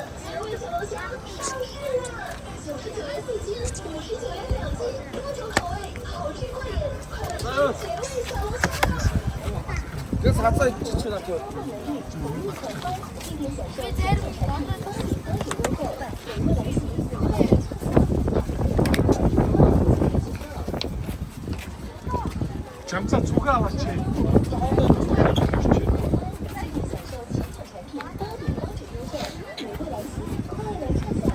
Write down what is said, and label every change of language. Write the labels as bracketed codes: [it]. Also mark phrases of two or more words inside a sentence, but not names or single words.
[zh] 绝味小龙虾上市了！99元4斤，59元2斤，多种口味，好吃过瘾！快来吃绝味小龙虾吧！这啥子吃的就？今天享受全产品高级多种优惠，绝味来袭！ [ko] 잠깐 조가 왔지. [zh] 在线享受全产产品高低标准优惠，美味来袭，快来畅享！